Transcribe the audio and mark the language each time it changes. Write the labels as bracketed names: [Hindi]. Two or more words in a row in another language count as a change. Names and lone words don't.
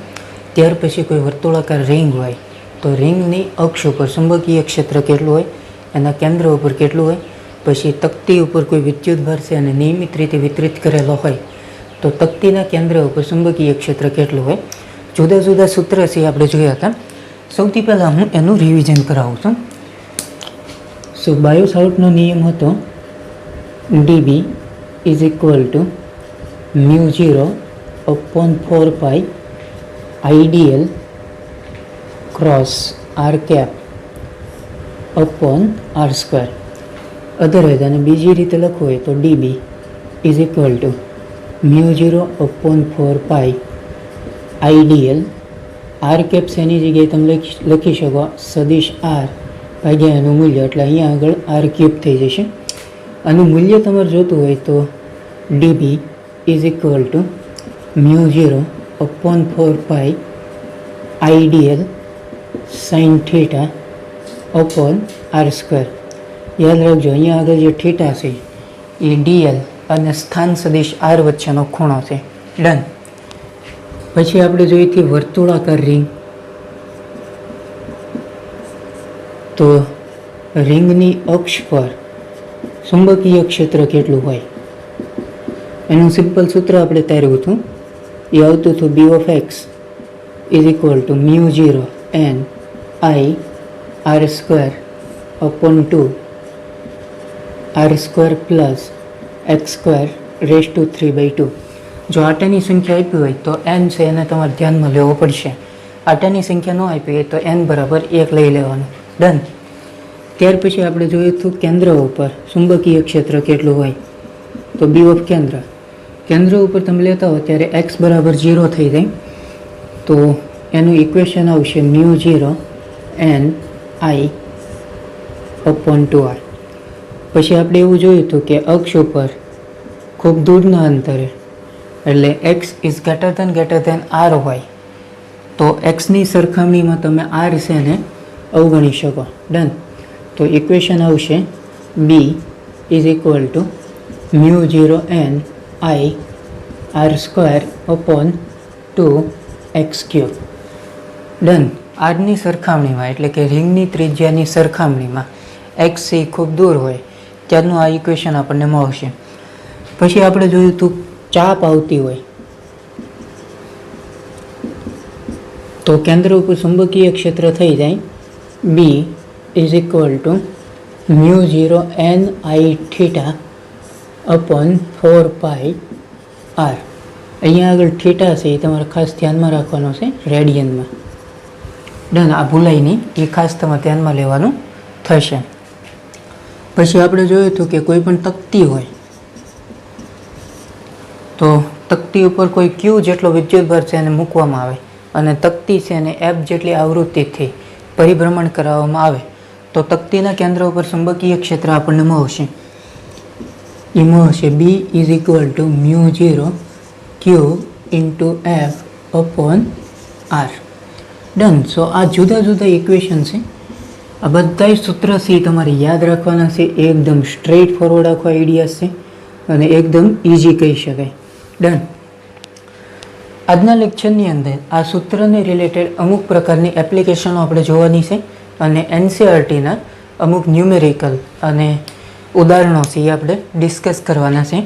[Gujarati] ત્યાર પછી કોઈ વર્તુળાકાર રિંગ હોય તો રિંગની અક્ષ ઉપર ચુંબકીય ક્ષેત્ર કેટલું હોય, એના કેન્દ્ર ઉપર કેટલું હોય, પછી તકતી ઉપર કોઈ વિદ્યુતભાર છે અને નિયમિત રીતે વિતરિત કરેલો હોય તો તકતીના કેન્દ્ર ઉપર ચુંબકીય ક્ષેત્ર કેટલું હોય. જુદા જુદા સૂત્ર છે આપણે જોયા હતા. સૌથી પહેલાં હું એનું રિવિઝન કરાવું છું. [English] સો [Gujarati] બાયો-સાવર્ટનો નિયમ હતો [English] ડીબી is equal to μ0 upon 4 pi ideal cross r cap upon r square. [Gujarati] અધરવાઇઝ અને બીજી રીતે લખવું હોય તો [English] dB is equal to μ0 upon 4 pi ideal r cap [Gujarati] એની જગ્યાએ તમે લખી શકો સદિશ r ભાગ્યા એનું મૂલ્ય, એટલે અહીંયા આગળ r ક્યુબ થઈ જશે. આનું મૂલ્ય તમારે જોતું હોય તો [English] dB is equal to μ0 upon 4 pi ideal sin theta upon r square. [Gujarati] યાદ રાખજો, અહીંયા આગળ જે થીટા છે એ dl અને સ્થાન સદિશ r વચ્ચેનો ખૂણો છે. ડન. પછી આપણે જોઈએ હતી વર્તુળાકાર રિંગ. તો રિંગની અક્ષ પર ચુંબકીય ક્ષેત્ર કેટલું હોય એનું સિમ્પલ સૂત્ર આપણે તાર્યું હતું. એ આવતું હતું [English] B of x is equal to μ0 n I r square upon 2 r square plus x square raised to 3/2. [Gujarati] જો આટાની સંખ્યા આપી હોય તો n છે એને તમારે ધ્યાનમાં લેવો પડશે. આટાની સંખ્યા ન આપી હોય તો n બરાબર 1 લઈ લેવાનું. ડન. ત્યાર પછી આપણે જોયું હતું કેન્દ્ર ઉપર ચુંબકીય ક્ષેત્ર કેટલું હોય તો [English] B of [Gujarati] કેન્દ્ર ઉપર તમે લેતા હો ત્યારે x બરાબર 0 થઈ જાય તો એનું ઇક્વેશન આવશે [English] μ0 n I upon 2r. [Gujarati] પછી આપણે એવું જોયું હતું કે અક્ષ ઉપર ખૂબ દૂરના અંતરે એટલે [English] x is greater than r [Gujarati] હોય તો xની સરખામણીમાં તમે r છે ને અવગણી શકો. ડન. તો ઇક્વેશન આવશે [English] B is equal to μ0 n I r square upon 2x cube. [Gujarati] ડન. આરની સરખામણીમાં એટલે કે રિંગની ત્રિજ્યાની સરખામણીમાં x એ ખૂબ દૂર હોય ત્યારનું આ ઇક્વેશન આપણને મળશે. પછી આપણે જોયું હતું ચાપ આવતી હોય તો કેન્દ્ર ઉપર ચુંબકીય ક્ષેત્ર થઈ જાય [English] B is equal to μ0 n I theta upon 4 pi r. [Gujarati] અહીંયા આગળ થીટા છે એ તમારે ખાસ ધ્યાનમાં રાખવાનો છે રેડિયનમાં. ડન. આ ભૂલાય નહીં, એ ખાસ તમારે ધ્યાનમાં લેવાનું થશે. પછી આપણે જોયું હતું કે કોઈ પણ તકતી હોય તો તકતી ઉપર કોઈ ક્યુ જેટલો વિદ્યુતભાર છે એને મૂકવામાં આવે અને તકતી છે એને f જેટલી આવૃત્તિથી પરિભ્રમણ કરાવવામાં આવે તો તકતીના કેન્દ્ર ઉપર ચુંબકીય ક્ષેત્ર આપણને મળશે. એમાં હશે [English] B is equal to μ0 q into f upon r. [Gujarati] ડન. સો આ જુદા જુદા ઇક્વેશન છે. આ બધા સૂત્ર છે તમારે યાદ રાખવાના છે. એકદમ [English] straight forward [Gujarati] આખો આઈડિયા છે અને એકદમ ઇઝી કહી શકાય. ડન. આજના લેક્ચરની અંદર આ સૂત્રને રિલેટેડ અમુક પ્રકારની એપ્લિકેશનો આપણે જોવાની છે અને NCERTના અમુક ન્યુમેરિકલ અને ઉદાહરણો છે એ આપણે ડિસ્કસ કરવાના છે.